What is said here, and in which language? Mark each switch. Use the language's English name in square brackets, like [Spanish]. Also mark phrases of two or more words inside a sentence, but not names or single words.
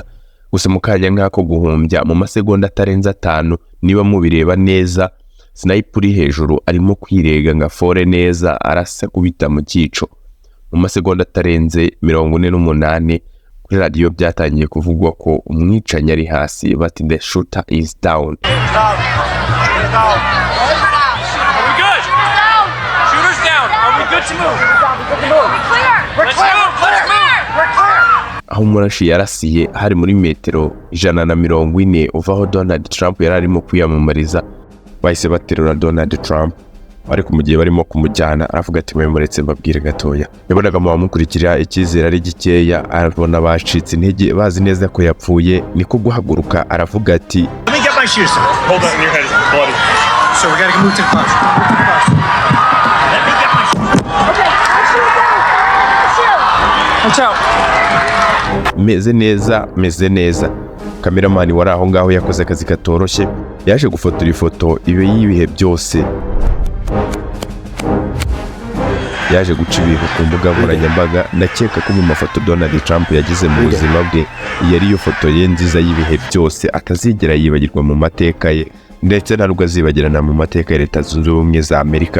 [Kinyarwanda] Gusa mu kanya nk'ako guhumbya mu masegonda atarenza 5, niba mubireba neza, sniper uri hejuru arimo kwirega nga fore neza, arasa kubita mu cyico. Mu masegonda atarenze 48 kuri radio byatangiye kuvugwa ko umwicanya ari hasi, bati [English] the shooter is down. [Kinyarwanda] Aho Murashi yarasiye hari muri metero 140 uva aho Donald Trump yari arimo kwiyamamariza. Bahise baterura Donald Trump, ariko mu gihe barimo kumujyana aravuga ati mwemuretse mbabwire gatoya. Yabonaga mu bamukurikira icyizere ari gikeya, arabona bacitse intege bazi neza ko yapfuye, niko guhaguruka aravuga ati [English] Let me get my shoes. Hold on, your head is bloody. So we gotta move to the bus. Let me get my shoes. Okay, watch out. [Kinyarwanda] Meze neza. Cameraman wari aho ngaho yakoze akazi katoroshye, yaje gufotora ifoto ibe yibihe byose. Yaje guca ibintu ku mbuga nkoranyambaga. Ndakeka ko mu mafoto Donald Trump yagize mu buzima bwe, yari yo foto ye nziza y'ibihe byose atazigera yibagirwa mu mateka ye, ndetse ntabwo azibagirana mu mateka ya Leta Zunze Ubumwe za Amerika.